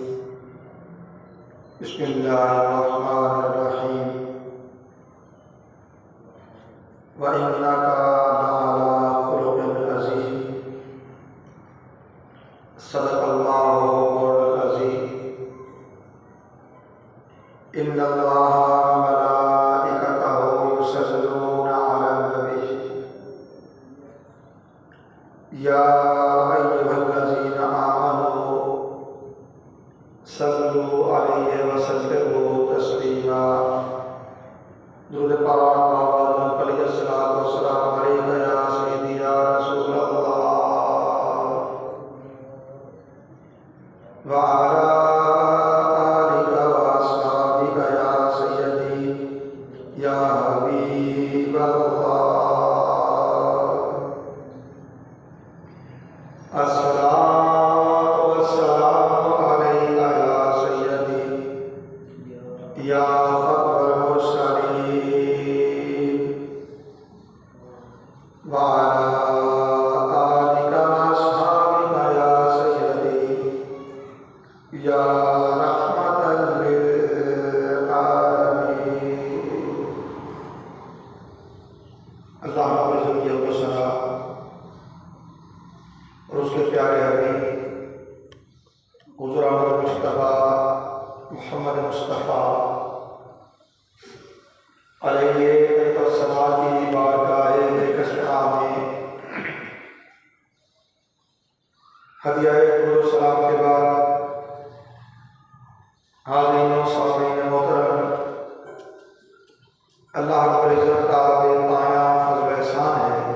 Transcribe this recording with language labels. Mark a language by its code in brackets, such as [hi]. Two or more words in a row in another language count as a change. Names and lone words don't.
[ar] بسم الله الرحمن الرحيم وإنك لعلى خلق عظيم صدق الله مولانا العظيم إن الله وملائكته يصلون على النبي يا أيها الذين آمنوا صلوا عليه وسلموا تسليما. [ur] درود پاک بابا پڑھیے [ar] صلاة وسلام عليك يا سيدي يا رسول الله وعلى آلك وأصحابك يا سيدي يا حبيب الله. الصلاة والسلام عليك يا سيدي يا خاتم المرسلين وعلى آلك وأصحابك يا سيدي يا رحمة للعالمين. [ur] اللہ رب العزت و ثنا اور اس کے پیارے حبیب حضور احمد مصطفیٰ محمد مصطفیٰ [ar] عليه صلى الله [ur] کی بارگاہ بیکسرا میں ہدیہ درود سلام کے بعد حاضرین و سامعین محترم، اللہ رب العزت کا بےپایا فضل و احسان ہے